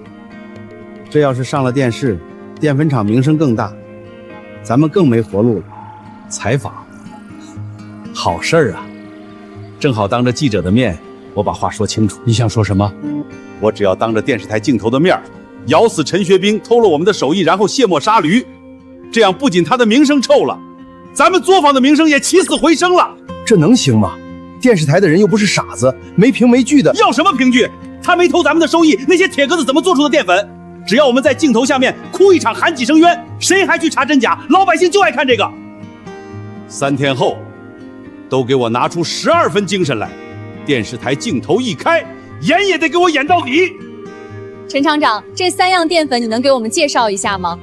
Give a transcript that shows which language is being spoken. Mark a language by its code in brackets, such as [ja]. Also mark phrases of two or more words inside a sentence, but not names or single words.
[zh] 這要是上了電視，澱粉廠名聲更大，咱們更沒活路了。採訪，好事兒啊！正好當着記者的面，我把話說清楚。你想說什麼？我只要当着電視台鏡頭的面，咬死陳學兵偷了我們的手藝，然後卸磨殺驢，這樣不僅他的名聲臭了，咱們作坊的名聲也起死回生了。這能行嗎？電視台的人又不是傻子，沒凭沒據的。要什麼憑據？他沒偷咱們的收益，那些鐵疙瘩怎麼做出的澱粉？只要我們在鏡頭下面哭一場，喊幾聲冤，誰還去查真假？老百姓就愛看這個。3天後，都給我拿出12分精神来，電視台鏡頭一開，演也得給我演到底。陳廠長，這3樣澱粉你能給我們介紹一下嗎？